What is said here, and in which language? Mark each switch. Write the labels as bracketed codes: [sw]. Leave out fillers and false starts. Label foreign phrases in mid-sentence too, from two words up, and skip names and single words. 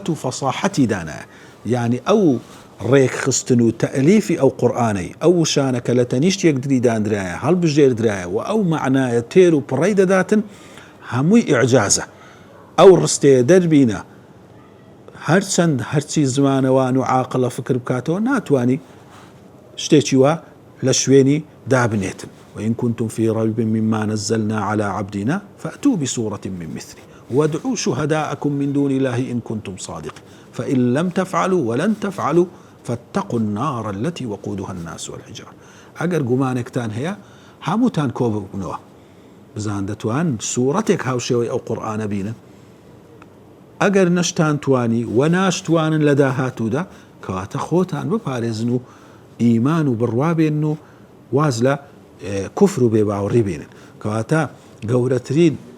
[ckb] و فەساحەتی دانایە یعنی ئەو ڕێکخستن و تەئلیفی ئەو قورئانەی ئەو وشانەکە لە تەنیشت یەکدری دانرایە هەڵبژێردرایە و ئەو معنایە تێر و پڕەی دەداتن هەمووی ئیعجازە ئەو ڕستەیە دەربینە هەرچەند هەرچی زمانەوان و عاقڵە فکر بکاتەوە ناتوانی شتێکی وە لە شوێنی دابنێتن [ar] وإن كنتم في ريب مما نزلنا على عبدنا فأتوا بسورة من مثله وادعوا شهداءكم من دون الله إن كنتم صادقين فإن لم تفعلوا ولن تفعلوا فاتقوا النار التي وقودها الناس والحجارة [ckb] ئەگەر گومانێکتان هەیە هەمووتان کۆ ببنەوە بزان دەتوان سوورەتێک هاوشێوەی ئەو قورئانە بینن ئەگەر نەشتان توانی و ناشتوانن لە داهاتوودا کەواتە خۆتان بپارێزن و ئیمان و بڕوابێن و واز لە کوفر و بێباوەڕی بێنن کەواتە گەورەترین